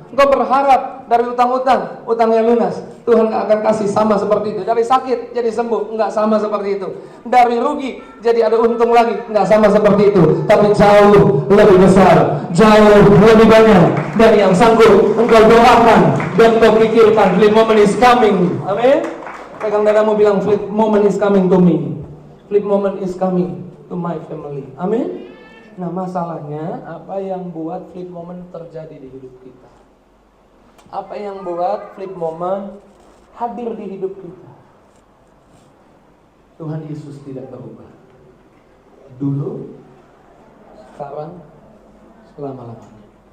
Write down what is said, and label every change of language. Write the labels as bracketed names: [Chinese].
[Indonesian] Engkau berharap dari utang-utang, utangnya lunas, Tuhan gak akan kasih sama seperti itu. Dari sakit jadi sembuh, enggak sama seperti itu. Dari rugi jadi ada untung lagi, enggak sama seperti itu. Tapi jauh lebih besar, jauh lebih banyak dari yang sanggup engkau doakan dan engkau pikirkan. [English] Flip moment is coming. Amin. [Indonesian] Pegang dadamu, bilang, [English] flip moment is coming to me. Flip moment is coming to my family. [Indonesian] Amin. Nah, masalahnya apa yang buat flip moment terjadi di hidup kita? Apa yang buat flip moment hadir di hidup kita? Tuhan Yesus tidak berubah. Dulu, sekarang, selama-lamanya.